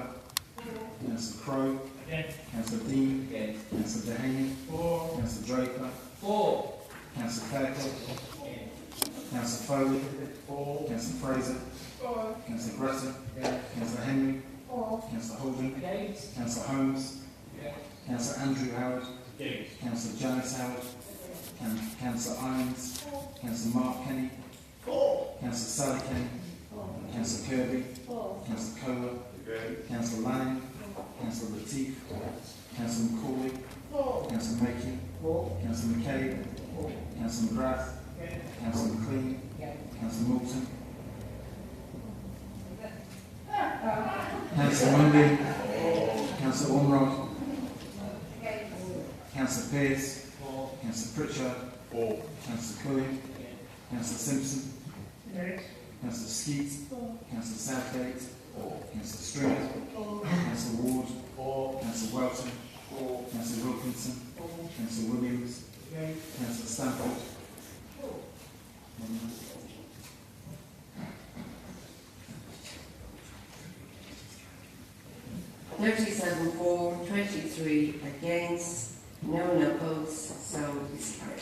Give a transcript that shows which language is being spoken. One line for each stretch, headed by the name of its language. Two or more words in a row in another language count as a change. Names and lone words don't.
English: Councillor Crowe. Councillor Dean. Councillor Dehaney. Councillor Draper. Councillor Fairclough. Councillor Foley. Councillor Fraser. Councillor Greta. Councillor Henry. Councillor Holden. Councillor Holmes. Councillor Andrew Howard. Councillor Janice Howard. Councillor Irons. Councillor Mark Kenny. Councillor Sally Kenny. Councillor Kirby. Councillor Kohler. Councillor Lanning. Councillor Latif. Councillor McCauley. Councillor Makin. Councillor McCabe. Councillor McGrath. Councillor McLean. Councillor Moulton. Councillor Mundy. Councillor Ormerod. Councillor Pearce. Councillor Pritchard. Councillor Quilliam. Councillor Simpson. Councillor Skeet. Councillor Southgate. Councillor Stringer. Councillor Ward. Councillor Welton. Councillor Wilkinson. Councillor Williams. Councillor Stanford. 37 for, 23 against, no opposed, so it's carried.